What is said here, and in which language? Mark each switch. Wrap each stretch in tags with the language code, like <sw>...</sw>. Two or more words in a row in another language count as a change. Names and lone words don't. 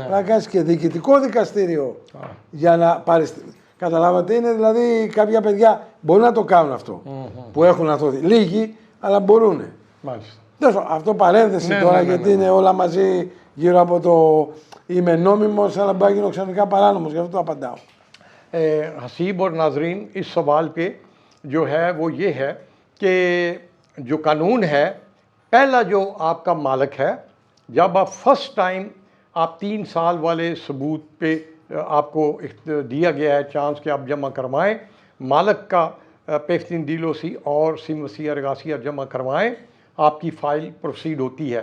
<el>Πρέπει να κάνει και διοικητικό δικαστήριο για να πάρει. Καταλάβατε, είναι δηλαδή κάποια παιδιά μπορούν να το κάνουν αυτό που έχουν αθωωθεί. Λίγοι, αλλά μπορούν. Μάλιστα. Αυτό παρένθεση Ναι, τώρα, ναι, γιατί είναι όλα μαζί γύρω από το είμαι νόμιμος, αλλά μπορεί να γίνω ξαφνικά παράνομος, γι' αυτό το απαντάω.</el> <ur>حسیب اور نازرین، اس سوال پہ جو ہے وہ یہ ہے کہ جو قانون ہے، پہلا جو آپ کا مالک ہے، جب آپ</ur> <en>first time</en> <ur>آپ 3 سال والے ثبوت پہ آپ کو دیا گیا ہے چانس کہ آپ جمع کروائیں، مالک کا پیفتن دلوسی اور سم وسیا رگاسیا جمع کروائیں، آپ کی فائل پروسیڈ ہوتی ہے.</ur>